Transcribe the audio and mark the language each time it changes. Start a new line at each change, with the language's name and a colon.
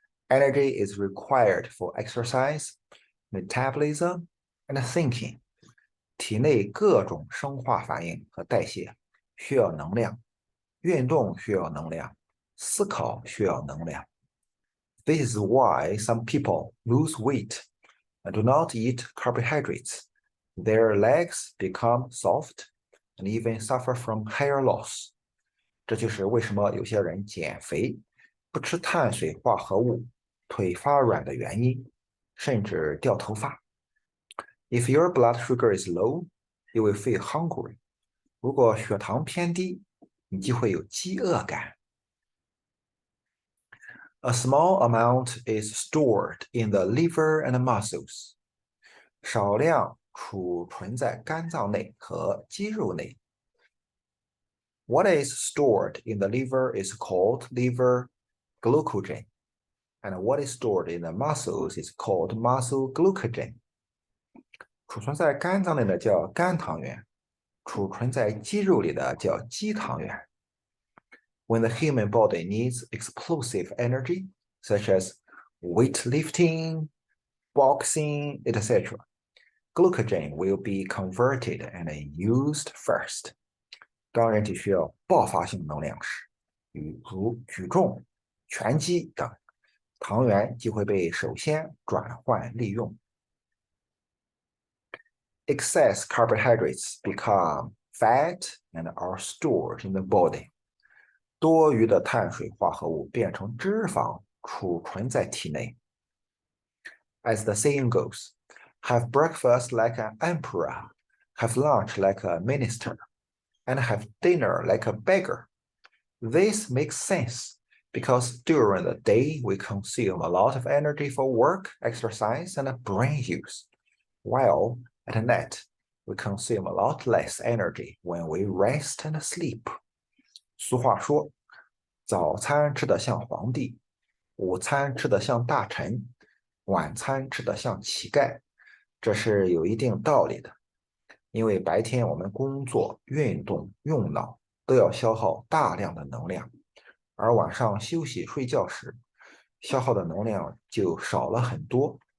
English: Energy is required for exercise, metabolism, and thinking.
Chinese: 体内各种生化反应和代谢需要能量，运动需要能量，思考需要能量。
English: This is why some people lose weight and do not eat carbohydrates. Their legs become soft and even suffer from hair loss.
Chinese: 这就是为什么有些人减肥不吃碳水化合物，腿发软的原因，甚至掉头发。
English: If your blood sugar is low, you will feel hungry.
Chinese: 如果血糖偏低，你就会有饥饿感。
English: A small amount is stored in the liver and muscles.
Chinese: 少量储存在肝脏内和肌肉内。
English: What is stored in the liver is called liver glycogen, and what is stored in the muscles is called muscle glycogen.
Chinese: 储存在肝脏内的叫肝糖原，储存在肌肉里的叫肌糖原。
English: When the human body needs explosive energy, such as weightlifting, boxing, etc., glycogen will be converted and used first.
Chinese: 当人体需要爆发性能量时，如举重、拳击等，糖原就会被首先转换利用。
English: Excess carbohydrates become fat and are stored in the body.
Chinese: 多余的碳水化合物变成脂肪，储存在体内。
English: As the saying goes, have breakfast like an emperor, have lunch like a minister, and have dinner like a beggar. This makes sense because during the day we consume a lot of energy for work, exercise, and brain use, while at night we consume a lot less energy when we rest and sleep.
Chinese: 俗话说，早餐吃得像皇帝，午餐吃得像大臣，晚餐吃得像乞丐，这是有一定道理的。因为白天我们工作、运动、用脑都要消耗大量的能量，而晚上休息睡觉时，消耗的能量就少了很多。